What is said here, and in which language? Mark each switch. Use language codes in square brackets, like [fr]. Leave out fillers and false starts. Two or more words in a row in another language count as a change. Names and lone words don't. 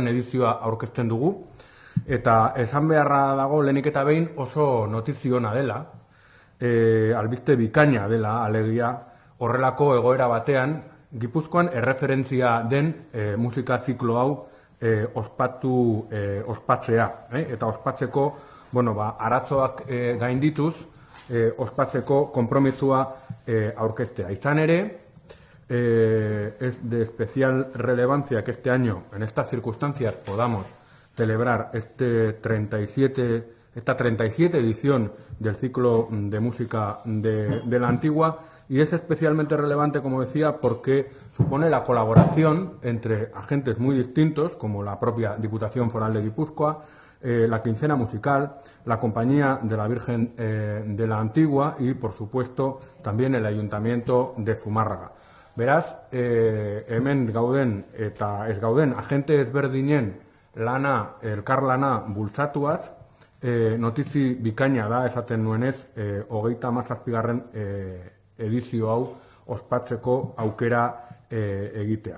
[eu] edizioa aurkezten dugu. Eta esan beharra dago lehenik eta behin oso notiziona dela, albiste bikaina dela, alegia horrelako egoera batean, Gipuzkoan erreferentzia den musika ziklo hau ospatzea. Eta ospatzeko, arazoak gaindituz, ospatzeko konpromisua aurkeztea. Izan ere, [es] es de especial relevancia que este año, en estas circunstancias, podamos celebrar esta 37 edición del ciclo de música de la Antigua, y es especialmente relevante, como decía, porque supone la colaboración entre agentes muy distintos, como la propia Diputación Foral de Guipúzcoa, la Quincena Musical, la Compañía de la Virgen de la Antigua y, por supuesto, también el Ayuntamiento de Zumárraga. [eu] Beraz, hemen gauden eta ez gauden agente ezberdinen elkarlana bultzatuaz, notizi bikaina da esaten nuenez 37. Edizio hau ospatzeko aukera egitea.